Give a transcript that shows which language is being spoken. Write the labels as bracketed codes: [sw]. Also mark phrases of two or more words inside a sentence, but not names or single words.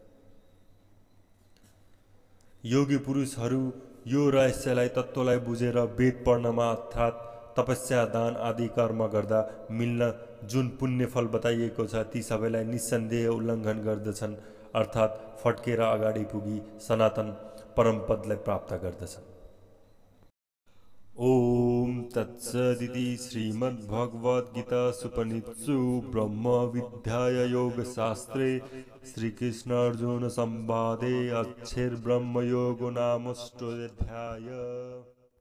[ne] योगी पुरुषहरू यो रहस्यलाई तत्त्वलाई बुझेर वेद पढ्नमा अर्थात् तपस्या दान आदि कर्म गर्दा मिल्न जुन पुण्य फल बताइएको छ, ती सबैलाई निस्सन्देह उल्लङ्घन गर्दछन्, अर्थात् फट्केर अगाडि पुगी सनातन परमपदलाई प्राप्त गर्दछन्। [sa] ओम तत्सदिति श्रीमद्भगवद्गीतासूपनिषत्सु ब्रह्मविद्याया योगशास्त्रे श्रीकृष्णार्जुन संवादे अक्षरब्रह्मयोगो नाम 8 अध्याय।